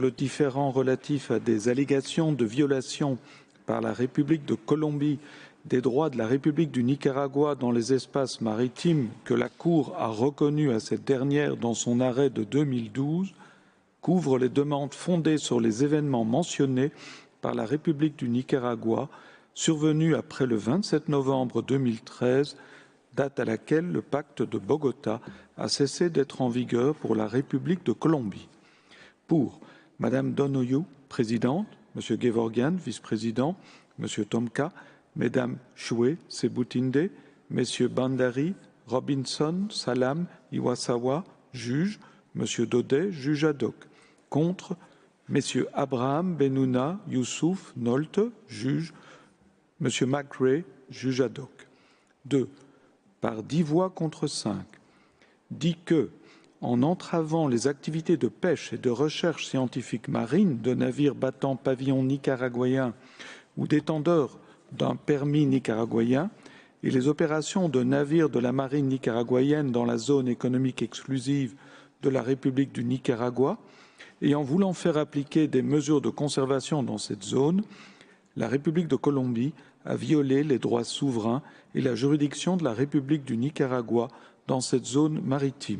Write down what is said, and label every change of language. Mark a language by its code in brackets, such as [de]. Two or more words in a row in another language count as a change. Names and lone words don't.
[fr] le différend relatif à des allégations de violation par la République de Colombie des droits de la République du Nicaragua dans les espaces maritimes que la Cour a reconnus à cette dernière dans son arrêt de 2012, couvre les demandes fondées sur les événements mentionnés par la République du Nicaragua survenus après le 27 novembre 2013, date à laquelle le pacte de Bogota a cessé d'être en vigueur pour la République de Colombie. Pour Madame Donoghue, présidente, Monsieur Gevorgyan, vice-président, Monsieur Tomka, Mesdames Choué, Sebutinde, Messieurs Bandari, Robinson, Salam, Iwasawa, juge, Monsieur Daudet, juge ad hoc. Contre, Messieurs Abraham, Benouna, Youssouf, Nolte, juge, Monsieur McRae, juge ad hoc. 2. Par 10 voix contre 5, dit que, en entravant les activités de pêche et de recherche scientifique marine de navires battant pavillon nicaraguayen ou détenteurs d'un permis nicaraguayen et les opérations de navires de la marine nicaraguayenne dans la zone économique exclusive de la République du Nicaragua et en voulant faire appliquer des mesures de conservation dans cette zone, la République de Colombie a violé les droits souverains et la juridiction de la République du Nicaragua dans cette zone maritime.